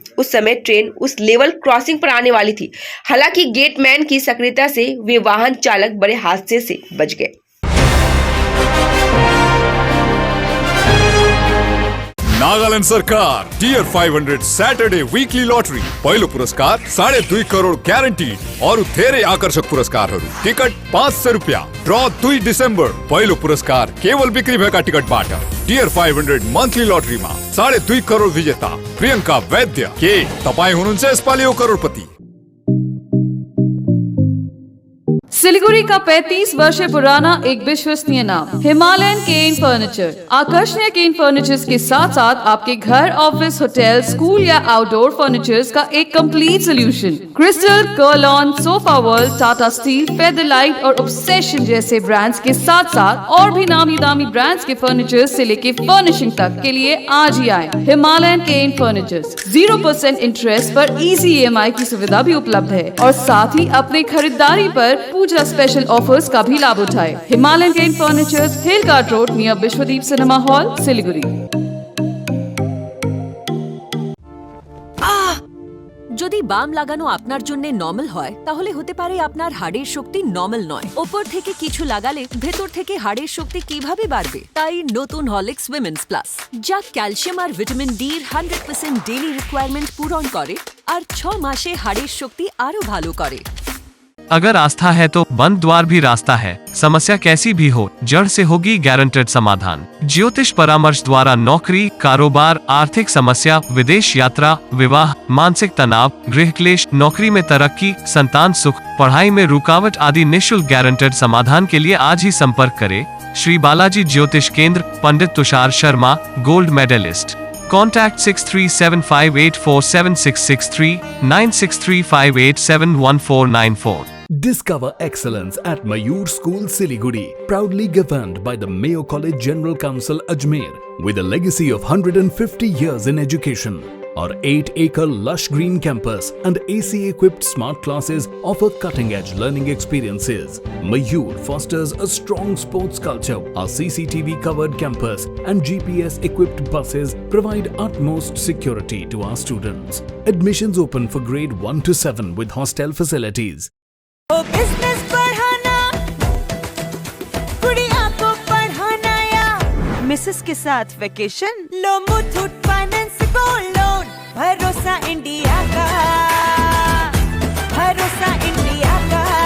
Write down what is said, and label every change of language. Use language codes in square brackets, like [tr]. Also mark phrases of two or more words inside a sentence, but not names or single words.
[hi] उस समय ट्रेन उस लेवल क्रॉसिंग पर आने वाली थी। हालांकि गेटमैन की सक्रियता से वे वाहन चालक बड़े हादसे से बच गए। [ne] नागालैंड सरकार टियर 500 सैटरडे वीकली लॉटरी पहिलो पुरस्कार 2.5 करोड़ ग्यारेन्टिड और धेरै आकर्षक पुरस्कारहरू। टिकट 500 रुपैयाँ। ड्र 2 डिसेम्बर। पहिलो पुरस्कार केवल बिक्री भएका टिकटबाट। टियर 500 मन्थली लॉटरीमा 2.5 करोड़ विजेता प्रियंका वैद्य। के तपाईं हुनुहुन्छ यसपालि करोडपति? [hi] सिलीगुड़ी का 35 वर्ष पुराना एक विश्वसनीय नाम हिमालयन केन फर्नीचर। आकर्षणीय केन फर्नीचर्स के साथ साथ आपके घर, ऑफिस, होटल, स्कूल या [en] outdoor furnitures [hi] का एक [en] complete solution. [hi] क्रिस्टल, कर्लॉन, सोफा वर्ल्ड, टाटा स्टील, फेदरलाइट और ऑब्सेशन जैसे ब्रांड्स के साथ साथ और भी नामी दामी ब्रांड्स के फर्नीचर्स से लेके फर्निशिंग तक के लिए आज ही आए हिमालयन केन फर्नीचर्स। 0% इंटरेस्ट पर इजी EMI की सुविधा भी उपलब्ध है और साथ ही अपने खरीदारी पर पूजा [en] special offers [hi] का भी लाभ उठाए। हिमालयन केन फर्नीचर्स, हिल कार्ट रोड नियर विश्वदीप सिनेमा हॉल, सिलीगुड़ी। [bn] যদি বাম লাগানো আপনার জন্য নরমাল হয় তাহলে হতে পারে আপনার হাড়ের শক্তি নরমাল নয়। উপর থেকে কিছু লাগালে ভেতর থেকে হাড়ের শক্তি কিভাবে বাড়বে? তাই নতুন হরলিক্স উইমেন্স প্লাস, যা ক্যালসিয়াম আর ভিটামিন ডি এর 100% [en] daily requirement [bn] পূরণ করে আর 6 মাসে হাড়ের শক্তি আরো ভালো করে। [hi] अगर आस्था है तो बंद द्वार भी रास्ता है। समस्या कैसी भी हो, जड़ से होगी गारंटेड समाधान। ज्योतिष परामर्श द्वारा नौकरी, कारोबार, आर्थिक समस्या, विदेश यात्रा, विवाह, मानसिक तनाव, गृह क्लेश, नौकरी में तरक्की, संतान सुख, पढ़ाई में रुकावट आदि निःशुल्क गारंटेड समाधान के लिए आज ही संपर्क करें। श्री बालाजी ज्योतिष केंद्र, पंडित तुषार शर्मा, [en] gold medalist. Contact 6375847663 9635871494. Discover excellence at Mayur School, Siliguri, proudly governed by the Mayo College General Council, Ajmer, with a legacy of 150 years in education. Our 8-acre lush green campus and AC-equipped smart classes offer cutting-edge learning experiences. Mayur fosters a strong sports culture. Our CCTV-covered campus and GPS-equipped buses provide utmost security to our students. Admissions open for grade 1 to 7 with hostel facilities. [hi] बिजनेस बढ़ाना, गुड़िया को पढ़ाना या मिसेस के साथ वेकेशन, लो मुथूट फाइनेंस गोल्ड लोन। भरोसा इंडिया का, भरोसा इंडिया का।